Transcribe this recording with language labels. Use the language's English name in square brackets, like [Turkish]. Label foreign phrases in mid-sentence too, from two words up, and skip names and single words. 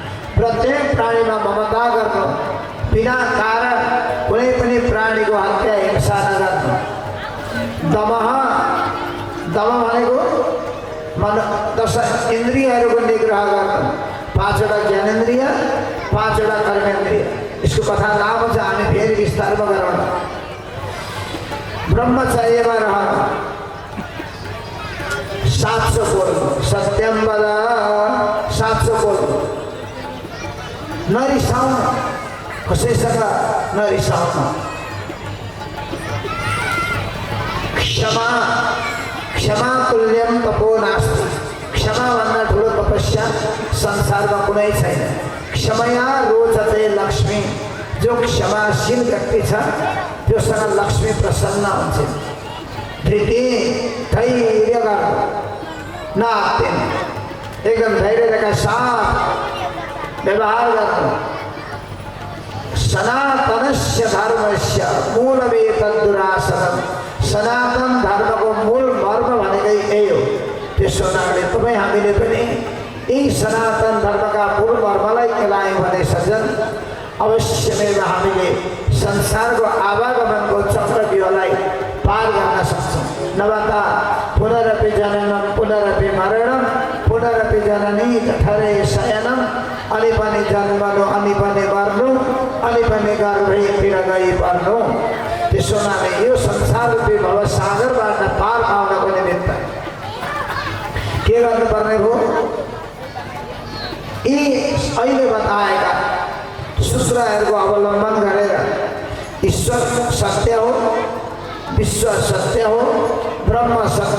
[Nepali] प्रत्येक प्राणीमा ममता गर्नु। बिना कारण कुनै दमः दम भनेको मन 10 इन्द्रियहरूको निग्रह गर्न 5 वटा ज्ञानेन्द्रिय 5 वटा कर्मेन्द्रिय यसको कथा लामो छ हामी फेरि विस्तारमा गरौँ ब्रह्मचर्यमा रहन साँचो बोल्नु [Sanskrit] सत्यम वद [Nepali] साँचो बोल्नु नरिसाउनु कसैसँग नरिसाउनु क्षमा [Sanskrit] क्षमा तुल्यम तपो नास्ति [Nepali] क्षमा भन्दा ठुलो तपस्या संसारमा कुनै छैन [Sanskrit] क्षमया रोचते लक्ष्मी [Nepali] जो क्षमाशील व्यक्ति छ त्योसँग लक्ष्मी प्रसन्न हुन्छ धृति धैर्य गर्नु नआत्तिनु एकदम धैर्यका साथ व्यवहार गर्नु [Sanskrit] सनातनस्य धर्मस्य मूलमेतद्दुरासनम् [Nepali] सनातन धर्मको मूल मर्म भनेकै यही हो त्यसो हुनाले तपाईँ हामीले पनि यही सनातन धर्मका मूल मर्मलाई केलायौँ भने सज्जन अवश्यमेव हामीले संसारको आवागमनको चक्रव्यूहलाई पार गर्न सक्छौँ नभए [Sanskrit] पुनरपि जननं पुनरपि मरणं पुनरपि जननी जठरे शयनं [Nepali] अलि पनि जन्मनु अलि पनि मर्नु अलि पनि गर्भैतिर गई पर्नु त्यसो हुनाले यो संसाररूपी भवसागरबाट पार पाउनको निमित्त के गर्नुपर्ने हो यी अहिले बताएका सूत्रहरूको अवलम्बन गरेर ईश्वर सत्य हो विश्व सत्य हो ब्रह्म सत्य